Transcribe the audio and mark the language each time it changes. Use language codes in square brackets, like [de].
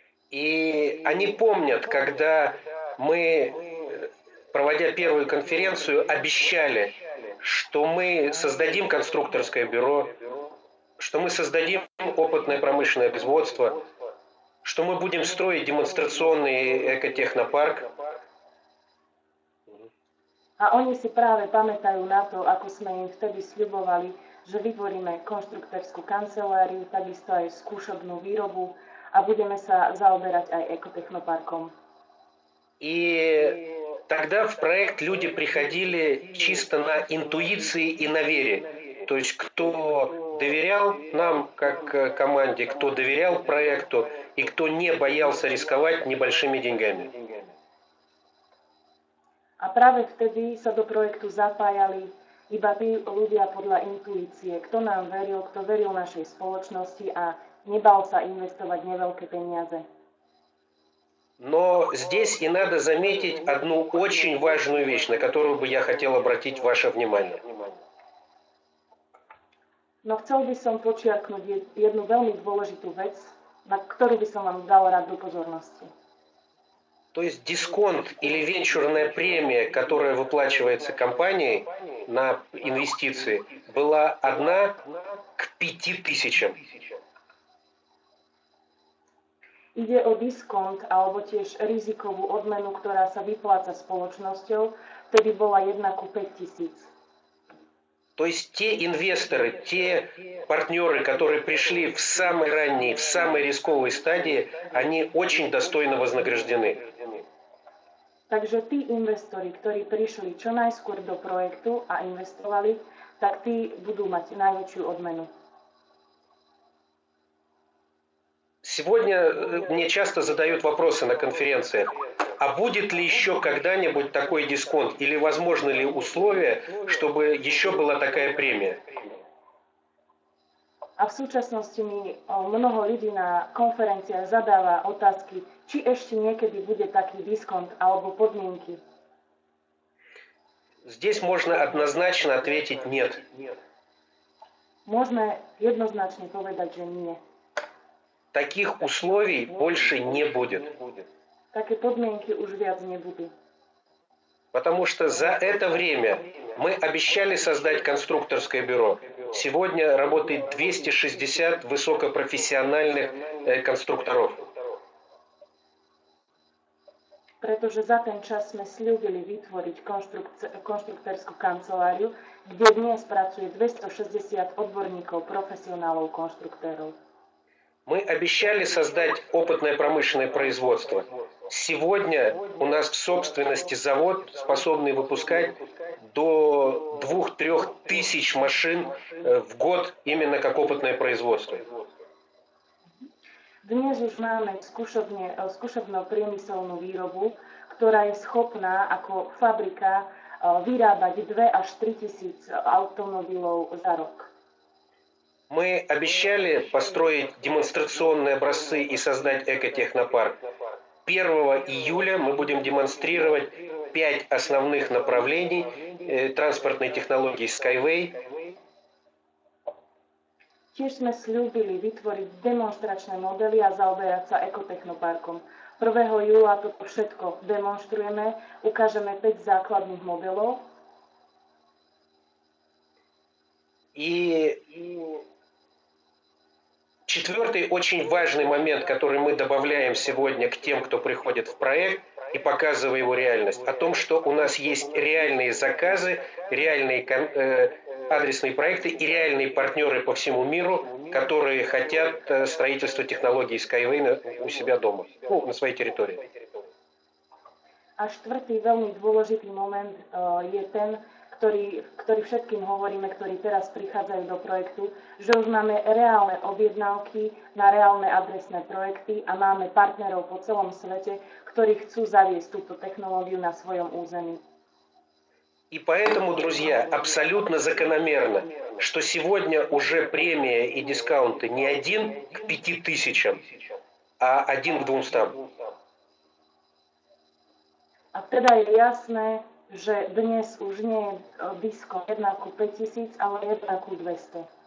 [ru] И они помнят, когда мы, проводя первую конференцию, обещали, что мы создадим конструкторское бюро, что мы создадим опытное промышленное производство, что мы будем строить демонстрационный экотехнопарк. [sk] A oni si práve pamätajú na to, ako sme im vtedy sľubovali, že vytvoríme konštruktorskú kanceláriu, takisto aj skúšobnú výrobu a budeme sa zaoberať aj экотехнопарком. [ru] И тогда в проект люди приходили чисто на интуиции и на вере. То есть кто доверял нам как команде, кто доверял проекту и кто не боялся рисковать небольшими деньгами. [sk] A práve vtedy sa do projektu zapájali iba tí ľudia podľa intuície, kto nám veril, kto veril našej spoločnosti a nebal sa investovať neveľké peniaze. [ru] Но здесь и надо заметить одну очень важную вещь, на которую бы я хотел обратить ваше внимание. [sk] No chcel by som počiarknúť jednu veľmi dôležitú vec, na ktorú by som vám dal rád do pozornosti. [ru] То есть дисконт или венчурная премия, которая выплачивается компанией на инвестиции, была 1 к 5000. [sk] Ide o diskont alebo tiež rizikovú odmenu, ktorá sa vypláca spoločnosťou, vtedy bola 1 ku 5000. [ru] То есть те инвесторы, те партнеры, которые пришли в самой ранней, в самой рисковой стадии, они очень достойно вознаграждены. [sk] Takže tí investori, ktorí prišli čo najskôr do projektu a investovali, tak tí budú mať najväčšiu odmenu. [ru] Сегодня мне часто задают вопросы на конференциях, а будет ли еще когда-нибудь такой дисконт или возможны ли условия, чтобы еще была такая премия? [sk] A v súčasnosti mi mnoho ľudí na konferenciách zadáva otázky, či ešte niekedy bude taký diskont alebo podmienky. [ru] Здесь можно однозначно ответить нет. [sk] Môžeme jednoznačne povedať, že nie. [ru] Таких условий больше не будет. [sk] Také podmienky už viac nebudú. [ru] Потому что за это время мы обещали создать конструкторское бюро. Сегодня работает 260 высокопрофессиональных конструкторов. [sk] Pretože za ten čas sme sľúbili vytvoriť konštruktorskú kanceláriu, kde dnes pracuje 260 odborníkov, profesionálov, konštruktérov. [ru] Мы обещали создать опытное промышленное производство. Сегодня у нас в собственности завод, способный выпускать до 2-3 тысяч машин в год именно как опытное производство. [sk] Dnes už máme skúšobno-priemyselnú výrobu, ktorá je schopná ako fabrika vyrábať 2 až 3 tisíc automobilov za rok. [ru] Мы обещали построить демонстрационные образцы и создать экотехнопарк. 1 июля мы будем демонстрировать 5 основных направлений транспортной технологии Skyway. [sk] Tiež sme sľúbili vytvoriť demonstračné modely a zaoberať sa ekotechnoparkom. 1. júla toto všetko demonstrujeme, ukážeme 5 základných modelov. [ru] И четвертый очень важный момент, который мы добавляем сегодня к тем, кто приходит в проект и показывая его реальность, о том, что у нас есть реальные заказы, реальные адресные проекты и реальные партнеры по всему миру, которые хотят строительства технологий Skyway у себя дома, на своей территории. [sk] A štvrtý veľmi dôležitý moment je ten, ktorý všetkým hovoríme, ktorí teraz prichádzajú do projektu, že už máme reálne objednávky na reálne adresné projekty a máme partnerov po celom svete, ktorí chcú zaviesť túto technológiu [ru] на своем [sk] území. [ru] И поэтому, друзья, абсолютно закономерно, что сегодня уже премия и дискаунты не 1 к 5000, а 1 к 200. [sk] A teda je jasné, že dnes už nie je diskont 1 ku 5000, ale 1 ku 200.